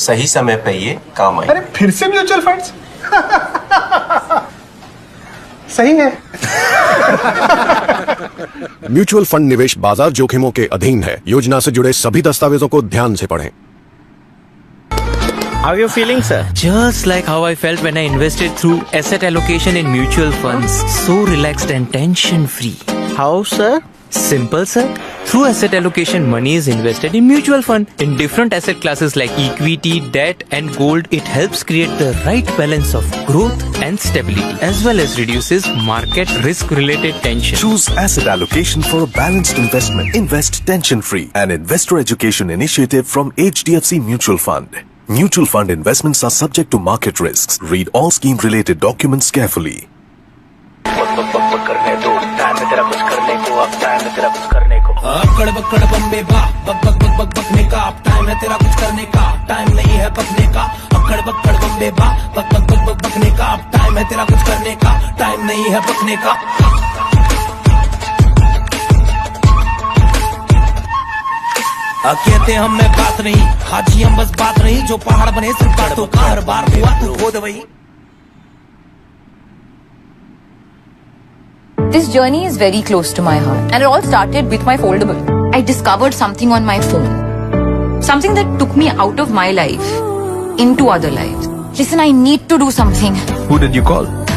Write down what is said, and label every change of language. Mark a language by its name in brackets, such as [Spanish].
[Hindi] सही समय पे ये काम आए। अरे फिर से म्यूचुअल फंड्स? सही है। म्यूचुअल फंड निवेश बाजार जोखिमों के अधीन है। योजना से जुड़े सभी दस्तावेजों को ध्यान से पढ़ें। [English] How are you feeling, sir? Just like how I felt when I invested through asset allocation in mutual funds. So relaxed and tension-free. How, sir? Simple, sir. Through asset allocation, money is invested in mutual fund. In different asset classes like equity, debt and gold, it helps create the right balance of growth and stability, as well as reduces market risk-related tension. Choose asset allocation for a balanced investment. Invest tension-free. An investor education initiative from HDFC Mutual Fund. Mutual fund investments are subject to market risks. Read all scheme-related documents carefully. [Hindi] करने दो, time है तेरा कुछ करने को, अब time है तेरा कुछ करने को। अकड़ बकड़ बम्बे बा, बक बक बक बक बकने का, अब टाइम है तेरा कुछ करने का, टाइम नहीं है पकने का। अकड़ बकड़ बम्बे बा, बक बक बक बक बकने का, अब टाइम है तेरा कुछ करने का, टाइम नहीं है पकने का। कहते हम में बात नहीं, हाजी हम बस बात नहीं, जो पहाड़ बने सिर्फ बातों का, हर बार हुआ तो हो दे वही। [English] This journey is very close to my heart, and it all started with my foldable. I discovered something on my phone. Something that took me out of my life into other lives. Listen, I need to do something. Who did you call?